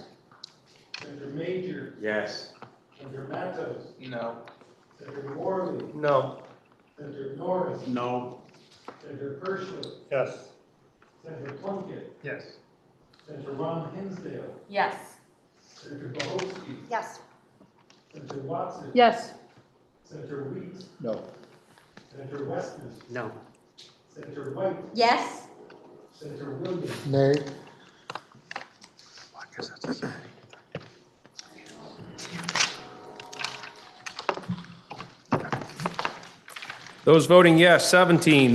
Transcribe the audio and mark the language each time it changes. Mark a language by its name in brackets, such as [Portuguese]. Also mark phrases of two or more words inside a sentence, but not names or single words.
[English] Senator Major. Yes. Senator Matos. No. Senator Morley. No. Senator Norris. No. Senator Pershing. Yes. Senator Plunkett. Yes. Senator Ron Hinsdale. Yes. Senator Bohofsky. Yes. Senator Watson. Yes. Senator Weeks. No. Senator Weston. No. Senator White. Yes. Senator Williams. Nay. Those voting yes, 17.